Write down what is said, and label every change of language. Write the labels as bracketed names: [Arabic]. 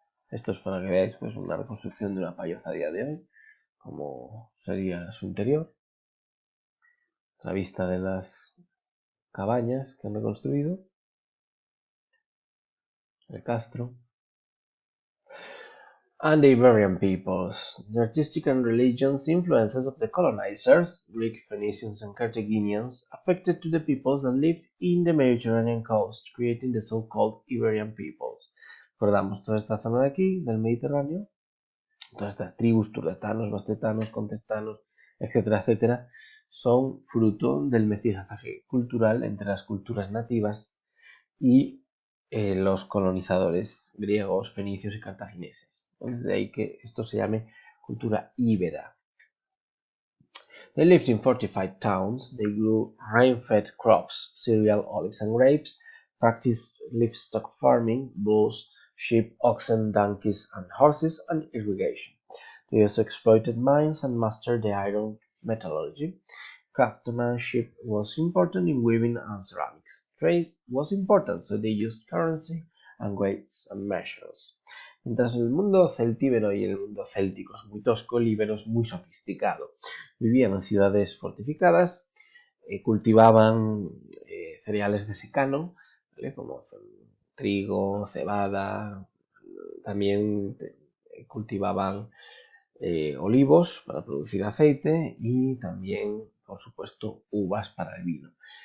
[Spanish] Esto es para que veáis pues, una reconstrucción de una payoza a día de hoy, como sería su interior. La vista de las cabañas que han reconstruido, el castro. [English] And the Iberian peoples. The artistic and religious influences of the colonizers, Greek, Phoenicians, and Carthaginians, affected to the peoples that lived in the Mediterranean coast, creating the so-called Iberian peoples. [Spanish] Recordamos toda esta zona de aquí, del Mediterráneo, todas estas tribus, turdetanos, bastetanos, contestanos, etcétera, etcétera, son fruto del mestizaje cultural entre las culturas nativas y los colonizadores griegos, fenicios y cartagineses. De ahí que esto se llame cultura íbera. [English] They lived in fortified towns, they grew rain-fed crops, cereal, olives and grapes, practiced livestock farming, bulls, sheep, oxen, donkeys and horses, and irrigation. They also exploited mines and mastered the iron metallurgy. Craftsmanship was important in weaving and ceramics. Trade was important, so they used currency and weights and measures. [Spanish] Mientras el mundo celtíbero y el mundo céltico es muy tosco, el íbero es muy sofisticado. Vivían en ciudades fortificadas, cultivaban cereales de secano, ¿vale? Como trigo, cebada, también cultivaban olivos para producir aceite y también, por supuesto, uvas para el vino.